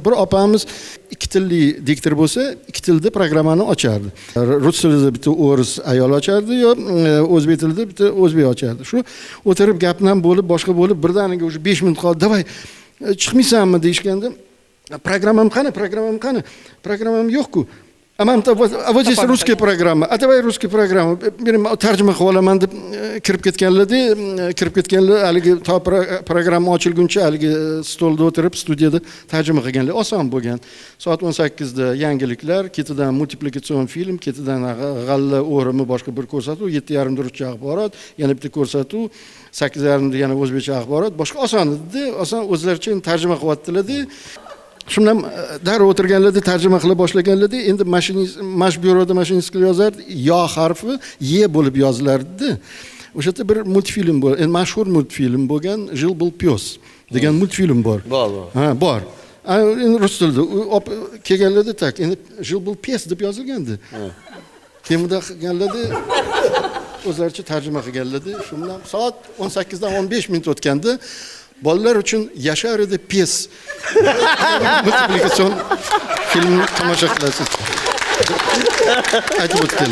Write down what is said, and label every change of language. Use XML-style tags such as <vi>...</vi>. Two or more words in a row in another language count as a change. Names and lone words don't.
<uz>Bir opamiz 2 tilli diktor bo'lsa, 2 tilda programmani ochardi. Rus tilida bitta o'ris ayol ochardi, yo o'zbek tilida bitta o'zbek ochardi. Shu o'tirib gapdan bo'lib, boshqa bo'lib, birdaniga o'sha 5 minut qoldi. "Davay, chiqmaysanmi?" deyishganda, "Programmam qani? Programmam yo'q-ku."</uz> <ru>Вот здесь русская программа. А давай русская программа.</ru> <uz>Tarjima qilib olaman deb kirib ketganlar haligi to programma ochilguncha haligi stolda o'tirib studiyada tarjima qilganlar oson bo'lgan. Soat 18 da yangiliklar, ketidan multiplikatsion film, ketidan g'alla o'rimi boshqa bir ko'rsatuv, 7:30 da ruscha axborot, yana bitta ko'rsatuv, 8:30 da yana o'zbekcha axborot, boshqa oson edi. Oson o'zlaricha tarjima qilyaptilar-da. Shundan darrov o'tirganlarda tarjima qila boshlaganlarda endi byuroda mashinist yozardi, yo harfi ye bo'lib yozilardi. O'sha yerda bir multfilm bor, endi mashhur multfilm bo'lgan</uz> <ru>Жил был пёс</ru> <uz>degan multfilm bor. Bor. Endi rus tilida kelganlarda tak, endi</uz> <ru>Жил был пёс</ru> <uz>deb yozilgandi. Keyin bunday qilganlarda o'zlaricha tarjima qilganlarda, shundan soat 18 dan 15 minut o'tganda bolalar uchun Yashar edi pes multiplikatsion film tomosha qilasiz. Aytib o'tdim.</uz>